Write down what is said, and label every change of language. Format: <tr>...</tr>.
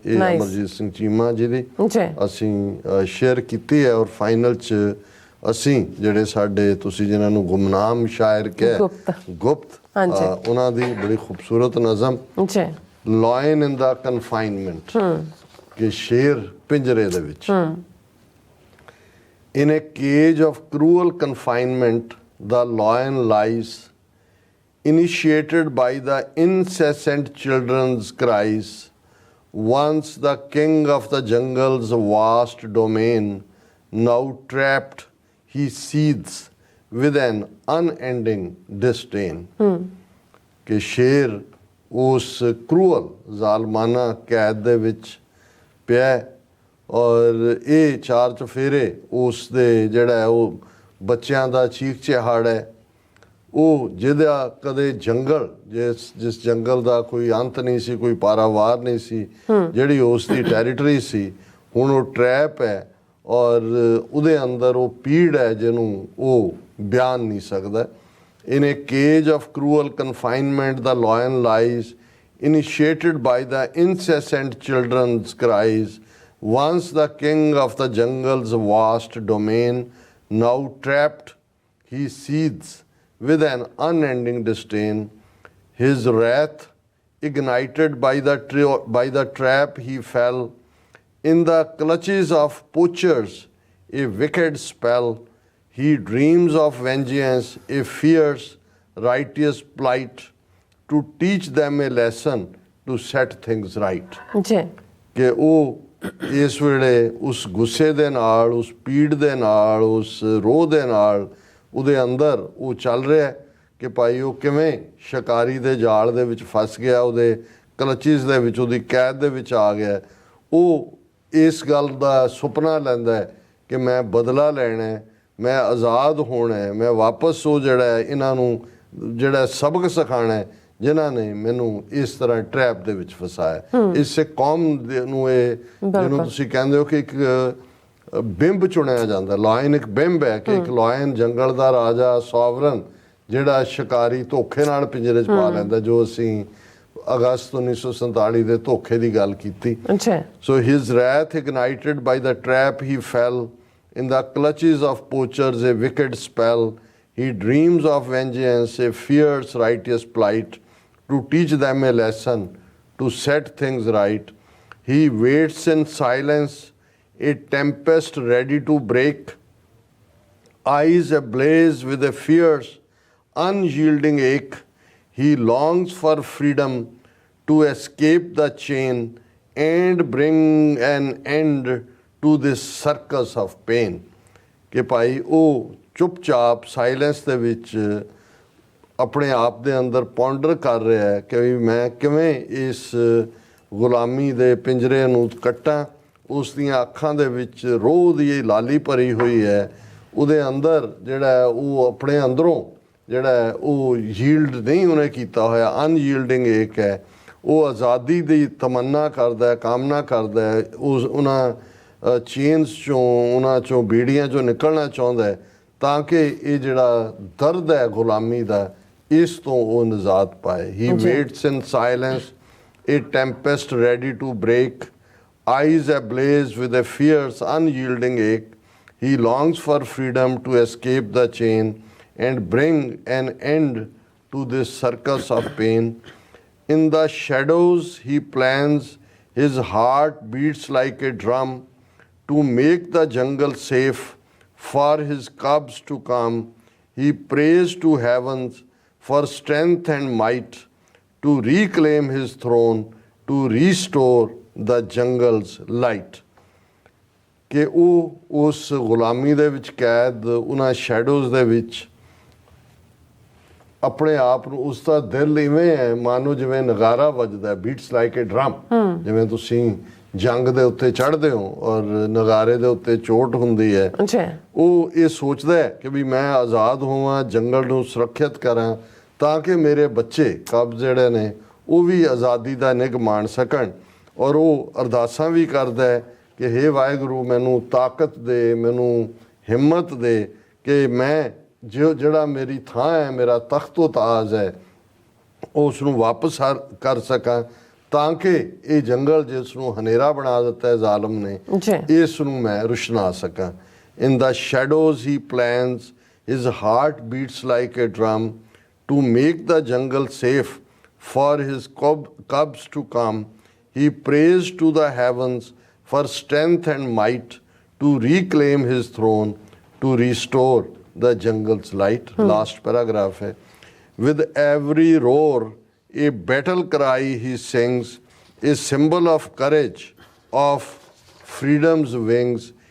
<pa>ਇਹ ਅਮਰਜੀਤ ਸਿੰਘ ਚੀਮਾ ਜੀ ਦੀ ਅਸੀਂ ਸ਼ੇਅਰ ਕੀਤੀ ਹੈ। ਔਰ ਫਾਈਨਲ 'ਚ ਅਸੀਂ ਜਿਹੜੇ ਸਾਡੇ ਤੁਸੀਂ ਜਿਨ੍ਹਾਂ ਨੂੰ ਗੁਮਨਾਮ ਸ਼ਾਇਰ ਕਿਹਾ, ਗੁਪਤ, ਉਹਨਾਂ ਦੀ ਬੜੀ ਖੂਬਸੂਰਤ ਨਜ਼ਮ</pa> <en>lion in the confinement,</en> <pa>ਕਿ ਸ਼ੇਰ ਪਿੰਜਰੇ ਦੇ ਵਿੱਚ।</pa> <en>In a cage of cruel confinement, the lion lies, initiated by the incessant children's cries. Once the king of the jungle's vast domain, now trapped, he seethes with an unending disdain.</en> <pa>ਕਿ ਸ਼ੇਰ ਉਸ cruel ਜ਼ਾਲਮਾਨਾ ਕੈਦ ਦੇ ਵਿੱਚ ਪਿਆ ਔਰ ਇਹ ਚਾਰ ਚਫੇਰੇ ਉਸ ਦੇ ਜਿਹੜਾ ਹੈ ਉਹ ਬੱਚਿਆਂ ਦਾ ਚੀਖ ਚਿਹਾੜ ਹੈ, ਉਹ ਜਿਹਦਾ ਕਦੇ ਜੰਗਲ ਜਿਸ ਜੰਗਲ ਦਾ ਕੋਈ ਅੰਤ ਨਹੀਂ ਸੀ, ਕੋਈ ਪਾਰਾਵਾਰ ਨਹੀਂ ਸੀ, ਜਿਹੜੀ ਉਸ ਦੀ ਟੈਰੀਟਰੀ ਸੀ, ਹੁਣ ਉਹ ਟਰੈਪ ਹੈ ਔਰ ਉਹਦੇ ਅੰਦਰ ਉਹ ਪੀੜ ਹੈ ਜਿਹਨੂੰ ਉਹ ਬਿਆਨ ਨਹੀਂ ਸਕਦਾ.</pa> <en>In a cage of cruel confinement, the lion lies, initiated by the incessant children's cries. Once the king of the jungle's vast domain, now trapped, he seethes with an unending disdain. His wrath ignited by the trap, he fell in the clutches of poachers, a wicked spell. He dreams of vengeance, a fierce, righteous plight, to teach them a lesson, to set things right.</en> <pa>ਜੀ ਕਿ ਉਹ ਇਸ ਵੇਲੇ ਉਸ ਗੁੱਸੇ ਦੇ ਨਾਲ, ਉਸ ਪੀੜ ਦੇ ਨਾਲ, ਉਸ ਰੋਹ ਦੇ ਨਾਲ ਉਹਦੇ ਅੰਦਰ ਉਹ ਚੱਲ ਰਿਹਾ ਕਿ ਭਾਈ ਉਹ ਕਿਵੇਂ ਸ਼ਿਕਾਰੀ ਦੇ ਜਾਲ ਦੇ ਵਿੱਚ ਫਸ ਗਿਆ, ਉਹਦੇ ਕਲਚਿਸ ਦੇ ਵਿੱਚ, ਉਹਦੀ ਕੈਦ ਦੇ ਵਿੱਚ ਆ ਗਿਆ. ਉਹ ਇਸ ਗੱਲ ਦਾ ਸੁਪਨਾ ਲੈਂਦਾ ਹੈ ਕਿ ਮੈਂ ਬਦਲਾ ਲੈਣਾ ਹੈ, ਮੈਂ ਆਜ਼ਾਦ ਹੋਣਾ ਹੈ, ਮੈਂ ਵਾਪਸ ਉਹ ਜਿਹੜਾ ਹੈ ਇਹਨਾਂ ਨੂੰ ਜਿਹੜਾ ਸਬਕ ਸਿਖਾਉਣਾ ਹੈ ਜਿਨ੍ਹਾਂ ਨੇ ਮੈਨੂੰ ਇਸ ਤਰ੍ਹਾਂ ਟਰੈਪ ਦੇ ਵਿੱਚ ਫਸਾਇਆ. ਇਸੇ ਕੌਮ ਨੂੰ ਇਹ ਜਿਹਨੂੰ ਤੁਸੀਂ ਕਹਿੰਦੇ ਹੋ ਕਿ ਇੱਕ ਬਿੰਬ ਚੁਣਿਆ ਜਾਂਦਾ. ਲਾਇਨ ਇੱਕ ਬਿੰਬ ਹੈ ਕਿ ਇੱਕ ਲਾਇਨ ਜੰਗਲ ਦਾ ਰਾਜਾ, ਸੋਵਰਨ, ਜਿਹੜਾ ਸ਼ਿਕਾਰੀ ਧੋਖੇ ਨਾਲ ਪਿੰਜਰੇ 'ਚ ਪਾ ਲੈਂਦਾ, ਜੋ ਅਸੀਂ ਅਗਸਤ 1947 ਦੇ ਧੋਖੇ ਦੀ ਗੱਲ ਕੀਤੀ.</pa> <en>So his wrath ignited by the trap, he fell in the clutches of poachers, a wicked spell. He dreams of vengeance, a fierce, righteous plight, to teach them a lesson, to set things right. He waits in silence, a tempest ready to break, eyes ablaze with a fierce, unyielding ache. He longs for freedom, to escape the chain and bring an end to this circus of pain.</en> <pa>ਕਿ ਭਾਈ ਉਹ ਚੁੱਪਚਾਪ silence ਦੇ ਵਿੱਚ ਆਪਣੇ ਆਪ ਦੇ ਅੰਦਰ ਪੌਂਡਰ ਕਰ ਰਿਹਾ ਹੈ ਕਿ ਵੀ ਮੈਂ ਕਿਵੇਂ ਇਸ ਗੁਲਾਮੀ ਦੇ ਪਿੰਜਰੇ ਨੂੰ ਕੱਟਾਂ. ਉਸ ਦੀਆਂ ਅੱਖਾਂ ਦੇ ਵਿੱਚ ਰੋਹ ਦੀ ਲਾਲੀ ਭਰੀ ਹੋਈ ਹੈ, ਉਹਦੇ ਅੰਦਰ ਜਿਹੜਾ ਉਹ ਆਪਣੇ ਅੰਦਰੋਂ ਜਿਹੜਾ ਉਹ ਯੀਲਡ ਨਹੀਂ ਉਹਨੇ ਕੀਤਾ ਹੋਇਆ,</pa> <en>unyielding ache</en> <pa>ਹੈ. ਉਹ ਆਜ਼ਾਦੀ ਦੀ ਤਮੰਨਾ ਕਰਦਾ ਹੈ, ਕਾਮਨਾ ਕਰਦਾ ਹੈ, ਉਹਨਾਂ ਚੇਨਸ ਚੋਂ, ਉਹਨਾਂ ਚੋਂ ਬੀੜੀਆਂ ਚੋਂ ਨਿਕਲਣਾ ਚਾਹੁੰਦਾ ਹੈ ਤਾਂ ਕਿ ਇਹ ਜਿਹੜਾ ਦਰਦ ਹੈ ਗੁਲਾਮੀ ਦਾ, ਇਸ ਤੋਂ ਉਹ ਨਿਜਾਤ ਪਾਏ.</pa> <en>He waits in silence, a tempest ready to break, eyes ablaze with a fierce unyielding ache. He longs for freedom to escape the chain and bring an end to this circus of pain. In the shadows he plans, his heart beats like a drum, to make the jungle safe for his cubs to come. He prays to heavens for strength and might, to reclaim his throne, to restore the jungle's light.</en> <pa>ਕਿ ਉਹ ਉਸ ਗੁਲਾਮੀ ਦੇ ਵਿੱਚ ਕੈਦ, ਉਹਨਾਂ ਸ਼ੈਡੋਜ਼ ਦੇ ਵਿੱਚ ਆਪਣੇ ਆਪ ਨੂੰ, ਉਸ ਦਾ ਦਿਲ ਇਵੇਂ ਹੈ ਮਾਨੋ ਜਿਵੇਂ ਨਗਾਰਾ ਵੱਜਦਾ,</pa> <en>Beats like a drum.</en> <pa>ਜਿਵੇਂ ਤੁਸੀਂ ਜੰਗ ਦੇ ਉੱਤੇ ਚੜ੍ਹਦੇ ਹੋ ਔਰ ਨਗਾਰੇ ਦੇ ਉੱਤੇ ਚੋਟ ਹੁੰਦੀ ਹੈ, ਉਹ ਇਹ ਸੋਚਦਾ ਹੈ ਕਿ ਵੀ ਮੈਂ ਆਜ਼ਾਦ ਹੋਵਾਂ, ਜੰਗਲ ਨੂੰ ਸੁਰੱਖਿਅਤ ਕਰਾਂ ਤਾਂ ਕਿ ਮੇਰੇ ਬੱਚੇ ਕਬਜ਼ ਜਿਹੜੇ ਨੇ ਉਹ ਵੀ ਆਜ਼ਾਦੀ ਦਾ ਨਿੱਘ ਮਾਣ ਸਕਣ. ਔਰ ਉਹ ਅਰਦਾਸਾਂ ਵੀ ਕਰਦਾ ਹੈ ਕਿ ਹੇ ਵਾਹਿਗੁਰੂ ਮੈਨੂੰ ਤਾਕਤ ਦੇ, ਮੈਨੂੰ ਹਿੰਮਤ ਦੇ ਕਿ ਮੈਂ ਜਿਹੜਾ ਮੇਰੀ ਥਾਂ ਹੈ, ਮੇਰਾ ਤਖਤੋ ਤਾਜ ਹੈ, ਉਸ ਨੂੰ ਵਾਪਸ ਕਰ ਸਕਾਂ ਤਾਂ ਕਿ ਇਹ ਜੰਗਲ ਜਿਸ ਨੂੰ ਹਨੇਰਾ ਬਣਾ ਦਿੱਤਾ ਹੈ ਜ਼ਾਲਮ ਨੇ, ਇਸ ਨੂੰ ਮੈਂ ਰੁਸ਼ਨਾ ਸਕਾਂ.</pa> <en>In the shadows he plans, his heart beats like a drum, to make the jungle safe for his cubs to come. He prays to the heavens for strength and might, to reclaim his throne to restore the jungle's light. Last paragraph</en> <pa>है.</pa> <en>With every roar, a battle cry he sings, a symbol of courage, of freedom's wings.</en>